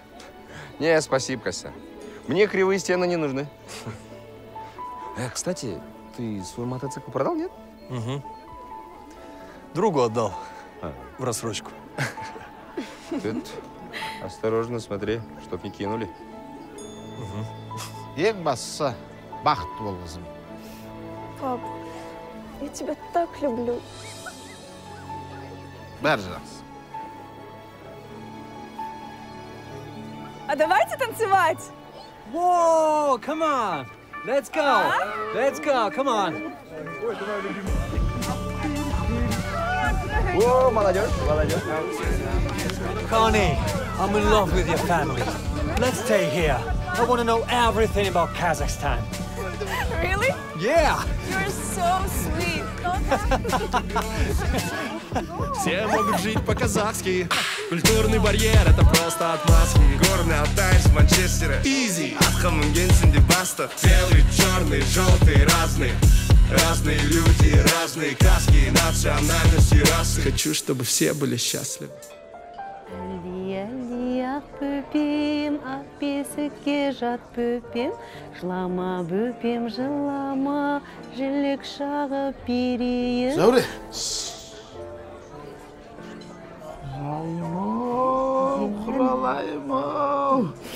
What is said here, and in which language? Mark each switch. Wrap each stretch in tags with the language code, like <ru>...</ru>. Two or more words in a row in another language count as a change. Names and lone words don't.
<ru>Не, спасибо, Кося. Мне кривые стены не нужны. Кстати, ты свой мотоцикл продал, нет? Угу. Другу отдал. В рассрочку. Тут осторожно смотри, чтоб не кинули.</ru> <kk>Ең бастысы бақыт бол, қызым.</kk> <ru>Пап, я тебя так люблю.</ru> <kk>Бәрі жақсы.</kk> <ru>А давайте танцевать.</ru> <en>Whoa, come on. Let's go. Let's go, come on.</en> <ru>О, молодежь, молодежь.</ru> <en>Connie, I'm in love with your family. Let's stay here. I want to know everything about Kazakhstan. Really? Yeah. You're so sweet.</en> <ru>Все могут жить по-казахски. Культурный барьер — это просто отмазки. Горный Алтай из Манчестера. Изи. От Хаммунгенсен баста. Белый, черный, желтый, разный. Разные люди, разные каски, национальности, расы. Хочу, чтобы все были счастливы.</ru> <kk>Ақ бөпем, ақ бесікке жат бөпем, жылама бөпем, жылама, жілік шағып берейін. Зәуре. Құралайым-ау.</kk>